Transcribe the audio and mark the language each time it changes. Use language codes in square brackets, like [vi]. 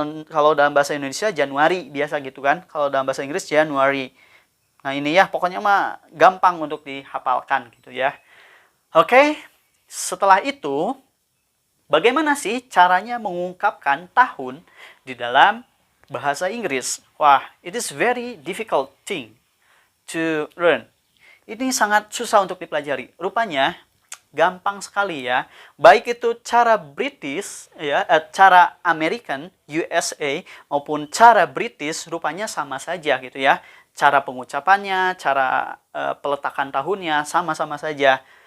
[id] Kalau dalam bahasa Indonesia Januari biasa gitu kan. Kalau dalam bahasa Inggris Januari. Nah ini ya pokoknya mah gampang untuk dihafalkan gitu ya. Oke, setelah itu bagaimana sih caranya mengungkapkan tahun di dalam bahasa Inggris? [en] Wah, it is very difficult thing to learn. [id] Ini sangat susah untuk dipelajari. Rupanya gampang sekali ya. Baik itu cara British ya, cara American USA maupun cara British rupanya sama saja gitu ya. Cara pengucapannya, cara peletakan tahunnya sama-sama saja.